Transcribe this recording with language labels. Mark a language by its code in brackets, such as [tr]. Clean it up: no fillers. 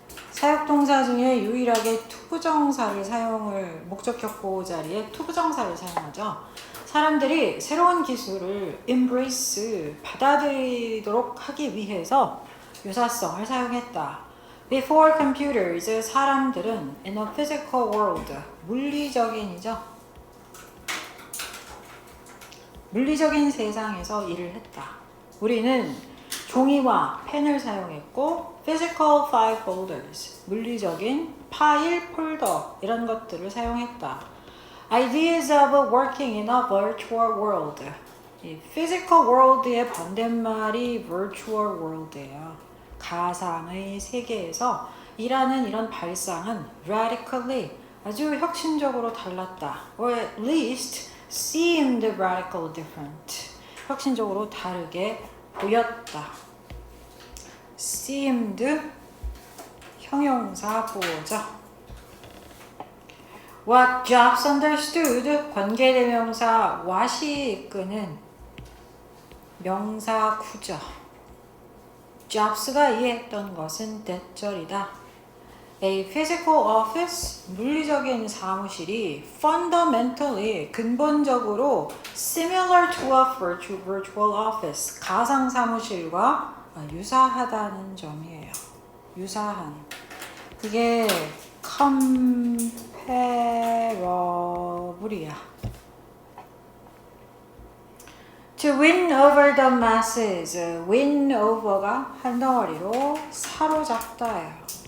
[ko] 사역동사 중에 유일하게 투부정사를 목적격 보호 자리에 투부정사를 사용하죠. 사람들이 새로운 기술을 embrace, 받아들이도록 하기 위해서 유사성을 사용했다. [en] Before computers, [ko] 사람들은 [en] in a physical world, [ko] 물리적인이죠. 물리적인 세상에서 일을 했다. 우리는 종이와 펜을 사용했고 [en] physical file folders, [ko] 물리적인 파일 폴더 이런 것들을 사용했다. [en] Ideas of working in a virtual world. [ko] 이 physical world의 반대말이 virtual world예요. 가상의 세계에서 일하는 이런 발상은 [en] radically, [ko] 아주 혁신적으로 달랐다. [en] Or at least seemed radically different. [ko] 혁신적으로 다르게 보였다. seemed 형용사 보호죠. [en] What Jobs understood [ko] 관계대명사 what이 이끄는 명사 구조. Jobs가 이해했던 것은 대절이다. [en] A physical office [ko] 물리적인 사무실이 [en] fundamentally [ko] 근본적으로 [en] similar to a virtual office [ko] 가상 사무실과 유사하다는 점이에요. 유사한. 그게 comparable이야. [en] To win over the masses. [ko] win over가 한 덩어리로 사로잡다예요.